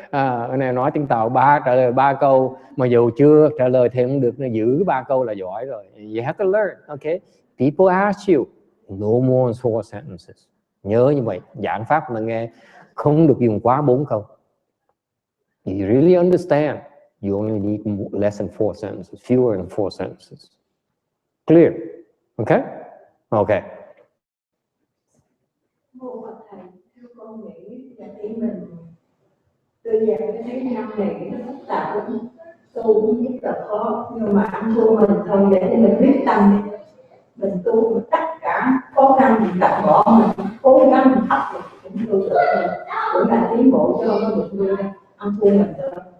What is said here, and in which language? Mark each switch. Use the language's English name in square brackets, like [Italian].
[Vietnamese] Cái này nói tiếng Tàu trả lời 3 câu, mà dù chưa trả lời thì không được, nó giữ 3 câu là giỏi rồi. [English] You have to learn. Okay? People ask you, no more than 4 sentences. Nhớ như vậy, giảng pháp mà nghe không được dùng quá 4 câu. You really understand. You only need less than 4 sentences, fewer than 4 sentences. Clear? Okay? Okay. [Vietnamese] Thưa thầy, theo con nghĩ là khi mình đưa ra cái năng này nó phức tạp lắm, tu cũng rất là khó, nhưng mà ăn thua mình thôi, để cho mình quyết tâm đi. Mình tu tất cả khó khăn mình đặt bỏ, mình cố gắng mình áp lực cũng tu được thôi, cũng là tiến bộ cho nó được đưa ra ăn thua mình thôi.